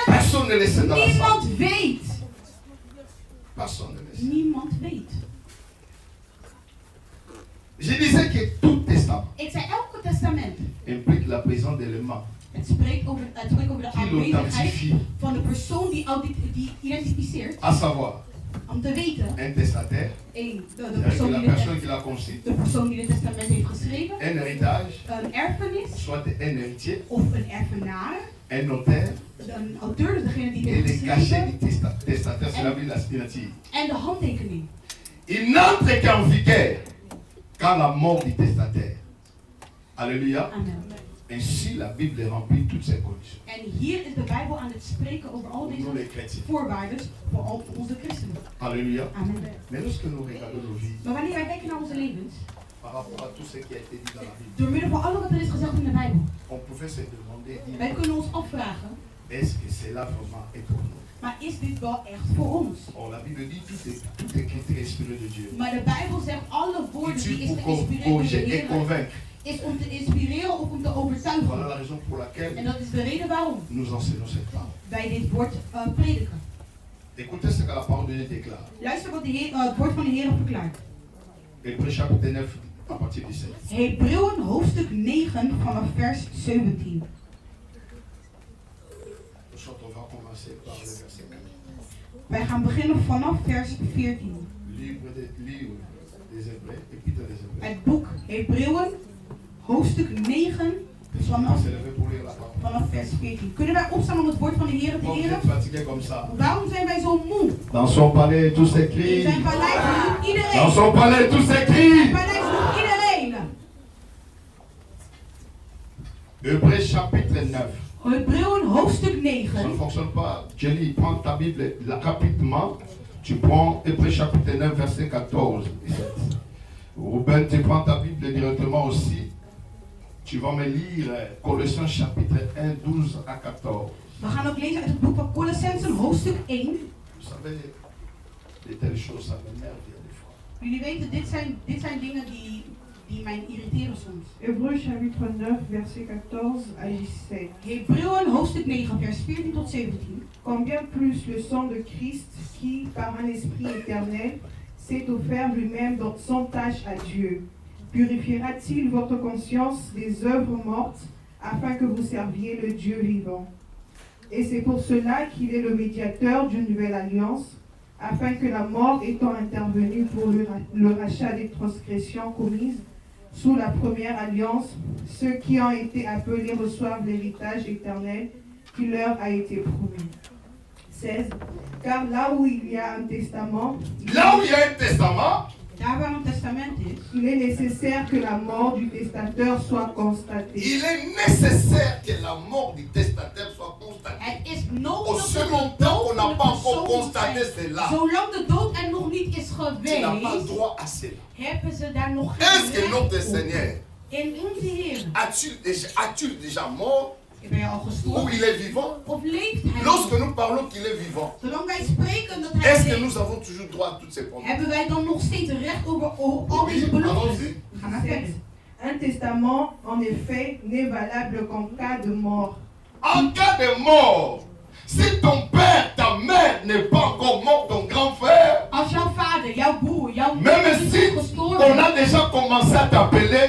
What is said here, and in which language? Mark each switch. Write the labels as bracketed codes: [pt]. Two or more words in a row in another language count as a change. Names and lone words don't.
[fr] Personne ne le sait dans la salle. [nl] Niemand weet. [fr] Personne ne le sait. [nl] Niemand weet. [fr] Je disais que tout testament [nl] Ik zei, elke testament, [fr] implique la présence d'éléments [nl] het spreekt over de [fr] qui [nl] aanwezigheid [fr] l'authentifient, [nl] van de persoon die identificeert. [fr] à savoir [nl] Om te weten, [fr] un testataire, [nl] één, de [fr] c'est-à-dire [nl] persoon [fr] la [nl] die [fr] personne qui l'a conçu, [nl] de persoon die het testament heeft geschreven, [fr] un héritage, [nl] een erfenis [fr] soit un héritier, [nl] of een erfenaar, [fr] un notaire, [nl] een auteur, dus degene die [fr] et [nl] het [fr] les [nl] heeft [fr] cachets [nl] geschreven, [fr] du testataire, c'est la Bible, la signature. [nl] en de handtekening. [fr] Il n'entre qu'en vigueur qu'à la mort du testataire. Alléluia. Amen. Ainsi, la Bible remplit toutes ces conditions. [nl] En hier is de Bijbel aan het spreken over al [fr] Nous, [nl] deze [fr] les chrétiens. [nl] voorwaarden voor al onze christenen. [fr] Alléluia. Amen. Mais lorsque nous regardons nos vies, [nl] Maar wanneer wij kijken naar onze levens, [fr] par rapport à tout ce qui a été dit dans la Bible, [nl] door middel van alles wat er is gezegd in de Bijbel, [fr] on pouvait se demander, [nl] wij kunnen ons afvragen, [fr] est-ce que cela vraiment est pour nous? [nl] maar is dit wel echt voor ons? [fr] Or, la Bible dit tout est écrit inspiré de Dieu. [nl] Maar de Bijbel zegt alle woorden die is [fr] Utile pour [nl] geïnspireerd door de [fr] corriger et [nl] Heer, [fr] convaincre. [nl] is om te inspireren of om te [fr] Voilà [nl] overtuigen. [fr] la raison pour [nl] En [fr] laquelle [nl] dat is de reden waarom [fr] nous enseignons cette parole. [nl] wij dit woord prediken. [fr] Écoutez ce que la parole de Dieu déclare. [nl] Luister wat het woord van de Heer verklaart. [fr] Hébreux chapitre 9, à partir du 7. [nl] Hebreeën hoofdstuk 9 vanaf vers 17. [fr] On va commencer par le verset 4. [nl] Wij gaan beginnen vanaf vers 14. [fr] Livre des Hébreux, épître des Hébreux. [nl] Het boek Hebreeën, hoofdstuk 9, [fr] On [nl] vanaf, [fr] va se lever pour lire la parole. [nl] vanaf vers 14. Kunnen wij opstaan om het woord van de Heer te [fr] Pourquoi vous [nl] eren? [fr] êtes fatigué comme ça? [nl] Waarom zijn wij zo moe? [fr] Dans son palais, tout [nl] In [fr] s'écrit. [nl] zijn paleis doet [fr] Dans [nl] iedereen. [fr] son palais, tout [nl] In zijn [fr] s'écrit. [nl] paleis doet iedereen. [fr] Hébreux chapitre 9. [nl] Hebreeën hoofdstuk [fr] Ça ne [nl] 9. [fr] fonctionne pas. Jenny, prends ta Bible rapidement. Tu prends Hébreux chapitre 9, verset 14. Ruben, tu prends ta Bible directement aussi. Tu vas me lire Colossiens chapitre 1, 12 à 14. [nl] We gaan ook lezen uit het boek van Colossensen hoofdstuk 1. [fr] Vous savez, de telles choses, ça m'énerve des fois. [nl] Jullie weten, dit zijn dingen die mij irriteren soms. [fr] Hébreux chapitre 9, verset 14 à 17. [nl] Hebreeën hoofdstuk 9, vers 14 tot 17. [fr] Combien plus le sang de Christ, qui, par un esprit éternel, s'est offert lui-même sans tâche à Dieu, purifiera-t-il votre conscience des œuvres mortes, afin que vous serviez le Dieu vivant? Et c'est pour cela qu'il est le médiateur d'une nouvelle alliance, afin que la mort étant intervenue pour le rachat des transgressions commises sous la première alliance, ceux qui ont été appelés reçoivent l'héritage éternel qui leur a été promis. 16. Car là où il y a un testament, Là où il y a un testament, [nl] Daar waar een testament is, [fr] il est nécessaire que la mort du testateur soit constatée. il est nécessaire que la mort du testataire soit constatée. [nl] het is nodig [fr] Aussi [nl] dat de [fr] longtemps qu'on [nl] dood [fr] n'a [nl] van de [fr] pas encore [nl] persoon moet [fr] constaté [nl] zijn. [fr] cela, [nl] Zolang de dood er nog niet is [fr] tu n'as pas [nl] geweest, [fr] droit à cela. [nl] hebben ze daar nog [fr] Est-ce que [nl] geen [fr] notre [nl] recht op. [fr] Seigneur, [nl] In onze Heer, [fr] as-tu déjà mort [nl] ben je al [fr] ou [nl] gestorven? [fr] il est vivant? [nl] Of leeft hij [fr] Lorsque [nl] nog? [fr] nous parlons qu'il est vivant, [nl] Zolang wij spreken dat hij [fr] est-ce que [nl] leeft, [fr] nous avons toujours droit à toutes ces promesses? [nl] hebben wij dan nog steeds recht over al deze [fr] Oui, [nl] beloftes? [fr] allons-y. [nl] Ga maar verder. [fr] Un testament, en effet, n'est valable qu'en cas de mort. En cas de mort, si ton père, ta mère n'est pas encore on a déjà commencé à t'appeler.